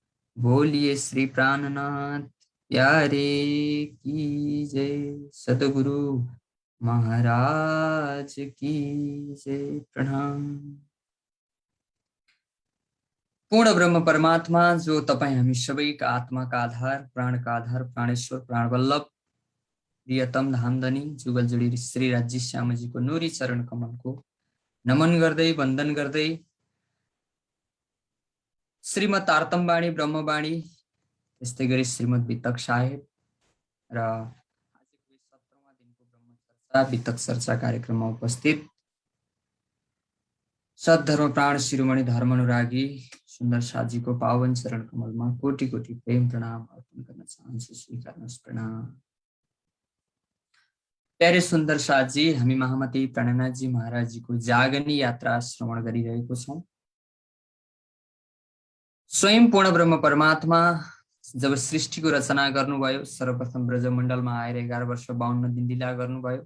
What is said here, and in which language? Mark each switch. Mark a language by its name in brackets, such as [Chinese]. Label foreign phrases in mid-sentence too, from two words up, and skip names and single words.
[Hindi] बोलिए श्री प्राणनाथ प्यारे की जय। सद्गुरु महाराज की जय। प्रणाम। [Nepali] पूर्ण ब्रह्म परमात्मा जो तपाईं हामी सबैका आत्माका आधार, प्राणका आधार, प्राणेश्वर, प्राणवल्लभ, प्रियतम धामधनी जुगल जोडी श्री राज्य श्यामजीको नूरी चरण कमलको नमन गर्दै वन्दन गर्दै श्रीमद् आर्तमवाणी ब्रह्मवाणी, त्यस्तै गरी श्रीमद् वितक साहेब र आजको 17वां दिनको ब्रह्म चर्चा वितक चर्चा कार्यक्रममा उपस्थित सद्धर्म प्राण शिरोमणि धर्मानुरागी सुन्दर साथजीको पावन चरण कमलमा कोटि कोटि प्रेम प्रणाम अर्पण गर्न चाहन्छु। स्वीकार्नुहोस् प्रणाम। प्यारे सुन्दर साथजी, हामी महामती प्राणनाथजी महाराजजीको जागनी यात्रा श्रवण गरिरहेको छौँ। स्वयं पूर्ण ब्रह्म परमात्मा जब सृष्टिको रचना गर्नुभयो, सर्वप्रथम ब्रजमण्डलमा आएर 11 वर्ष 52 दिन लीला गर्नुभयो।